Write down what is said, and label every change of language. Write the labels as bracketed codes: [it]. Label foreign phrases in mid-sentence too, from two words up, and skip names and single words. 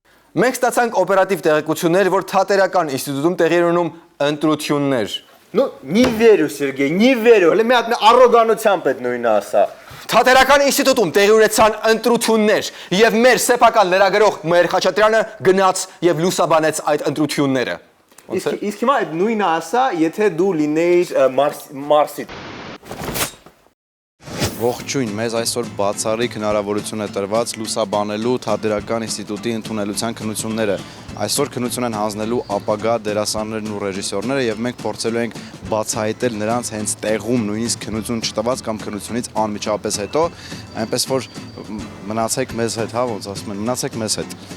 [hy] Մենք ստացանք օպերատիվ տեղեկություններ, որ Թատերական ինստիտուտում տեղի են ունենում ընտրություններ։ [ru] Ну, не верю, Сергей, не верю։ [hy] Հələ մի հատ առոգանությամբ այդ նույնը ասա։ Թատերական ինստիտուտում տեղի ունեցան ընտրություններ, եւ մեր սեփական լրագրող Մհեր Խաչատրյանը գնաց եւ լուսաբանեց այդ ընտրությունները։ Իսկ հիմա այդ նույնը ասա, եթե դու լինեիր Մարսի։ Ողջույն, մեզ այսօր բացառիկ հնարավորություն է տրված լուսաբանելու Թատերական ինստիտուտի ընդունելության քննությունները։ Այսօր քննություն են հանձնելու ապագա դերասաններն ու ռեժիսորները եւ մենք փորձելու ենք բացահայտել նրանց հենց տեղում նույնիսկ քննություն չտված կամ քննությունից անմիջապես հետո, այնպես որ մնացեք մեզ հետ, հա, ոնց ասում են, մնացեք մեզ հետ։